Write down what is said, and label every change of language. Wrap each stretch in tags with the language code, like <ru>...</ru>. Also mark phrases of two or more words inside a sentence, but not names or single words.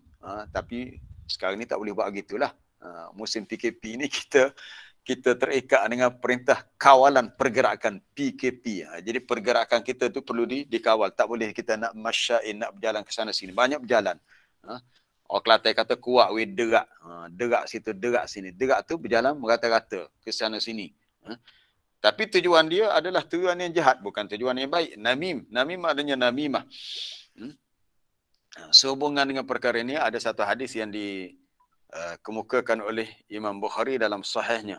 <ms>Tapi sekarang ni tak boleh buat begitulah. Musim PKP ni kita terikat dengan perintah kawalan pergerakan PKP. Jadi pergerakan kita tu perlu dikawal. Tak boleh kita nak masya'in, nak berjalan ke sana sini. Banyak berjalan. Orang Kelantan kata kuat we derak. Derak situ, derak sini. Derak tu berjalan merata-rata ke sana sini. Tapi tujuan dia adalah tujuan yang jahat, bukan tujuan yang baik. Namim. Namim maknanya namimah. Sehubungan dengan perkara ini, ada satu hadis yang dikemukakan oleh Imam Bukhari dalam sahihnya.</ms>